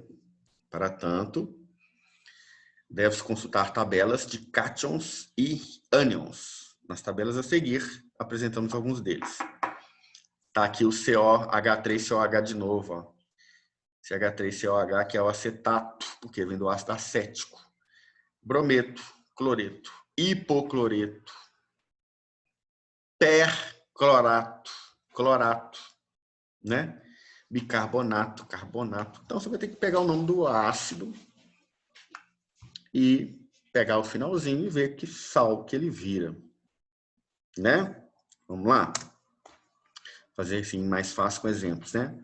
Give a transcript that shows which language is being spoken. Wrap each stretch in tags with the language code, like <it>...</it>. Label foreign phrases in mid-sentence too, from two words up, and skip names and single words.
<pt>Para tanto, deve-se consultar tabelas de cátions e ânions. Nas tabelas a seguir, apresentamos alguns deles. Está aqui o COH3COH de novo. Ó. CH3COH, que é o acetato, porque vem do ácido acético. Brometo, cloreto, hipocloreto, perclorato, clorato, né? bicarbonato, carbonato. Então, você vai ter que pegar o nome do ácido e pegar o finalzinho e ver que sal que ele vira, né? Vamos lá? Fazer assim mais fácil com exemplos, né?</pt>